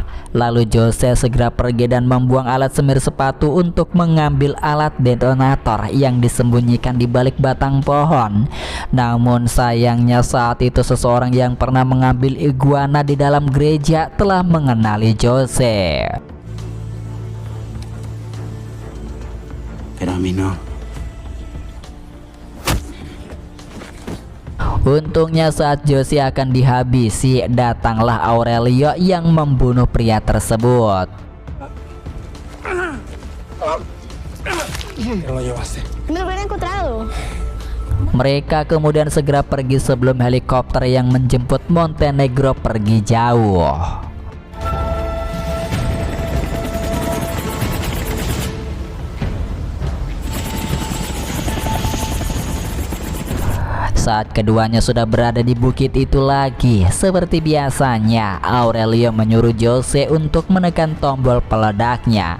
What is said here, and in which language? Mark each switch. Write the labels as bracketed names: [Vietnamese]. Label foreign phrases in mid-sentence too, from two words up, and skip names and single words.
[Indonesian] Lalu Jose segera pergi dan membuang alat semir sepatu untuk mengambil alat detonator yang disembunyikan di balik batang pohon. Namun sayangnya saat itu seseorang yang pernah mengambil iguana di dalam gereja telah mengenali Jose. [Spanish] Pero a mí no. [Indonesian] Untungnya saat Jose akan dihabisi, datanglah Aurelio yang membunuh pria tersebut. [Spanish] No lo llevaste. Me lo hubiera encontrado. [Indonesian] Mereka kemudian segera pergi sebelum helikopter yang menjemput Montenegro pergi jauh. Saat keduanya sudah berada di bukit itu lagi, seperti biasanya Aurelio menyuruh Jose untuk menekan tombol peledaknya.